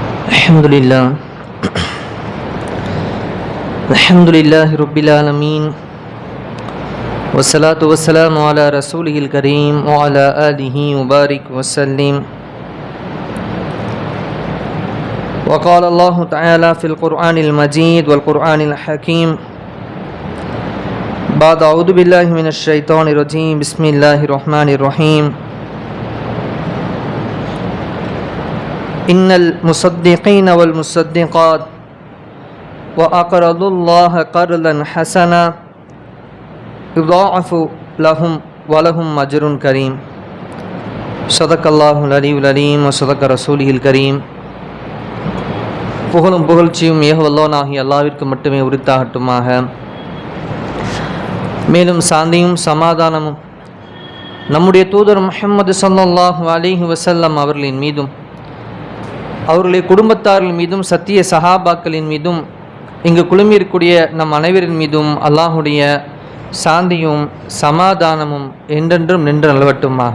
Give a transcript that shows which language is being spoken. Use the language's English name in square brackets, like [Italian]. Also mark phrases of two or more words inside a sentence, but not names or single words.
[Arabic] الحمد لله رب العالمين والصلاة والسلام على رسول الكريم وعلى آله مبارك وسلم. وقال الله تعالى في القرآن المجيد والقرآن الحكيم بعد أعوذ بالله من الشيطان الرجيم بسم الله الرحمن الرحيم إن المصدقين والمصدقات وأقرضوا الله قرضا حسنا يضاعف لهم ولهم أجر كريم صدق الله العلي العليم وصدق رسوله الكريم. [Tamil] புகழும் புகழ்ச்சியும் ஏகவல்லோனாகி அல்லாஹ்விற்கு மட்டுமே உரித்தாகட்டுமாக. மேலும் சாந்தியும் சமாதானமும் நம்முடைய தூதர் முஹம்மது [Arabic] صلى الله عليه وسلم [Tamil] அவர்களின் மீதும் அவர்களுடைய குடும்பத்தார்கள் மீதும் சத்திய சஹாபாக்களின் மீதும் இங்கு குழுமியிருக்கூடிய நம் அனைவரின் மீதும் அல்லாஹுடைய சாந்தியும் சமாதானமும் என்றென்றும் நின்று நிலவட்டுமாக.